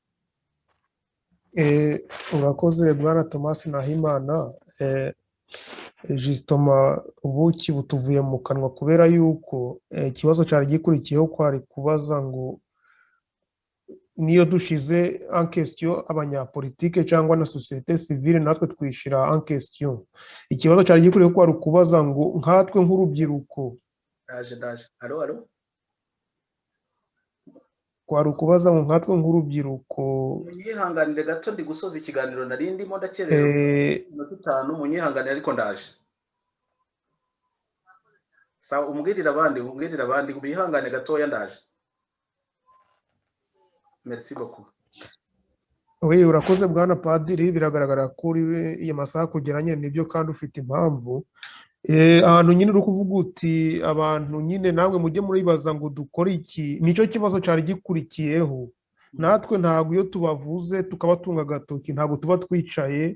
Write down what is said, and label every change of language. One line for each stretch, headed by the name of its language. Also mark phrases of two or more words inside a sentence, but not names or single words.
Kinyarwanda: Urakoze Bwana Thomas Nahimana. Justement ubuki butuvuye mu kanwa kubera yuko ikibazo cyari gikurikiyeho kwari kubaza ngo niyo dushize
French: en question
Kinyarwanda: abanyapolitike cyangwa na
French: societe civile
Kinyarwanda: natwe twishira
French: en question.
Kinyarwanda: Ikibazo cyari gikurikiyeho kwari kubaza ngo nkatwe nk'urubyiruko Daje alo kwari ukubaza ngo nkatwe nk'urubyiruko. Munyihanganire gato ndi gusoza ikiganiro nari ndimo ndakerewe 5 munyihanganire ariko ndaje. Sawa, umbwirira abandi bihangane gatoya ndaje.
French: Merci beaucoup. Oui,
Kinyarwanda: urakoze Bwana Padiri, biragaragara kuri iyi masaha kugeranye nibyo kandi ufite impamvu. Ahantu nyine uri kuvuga uti abantu nyine namwe mujye muribaza ngo dukore iki, nicyo kibazo cyari gikurikiyeho. Natwe ntabwo iyo tubavuze tukabatunga agatoki ntabwo tuba twicaye.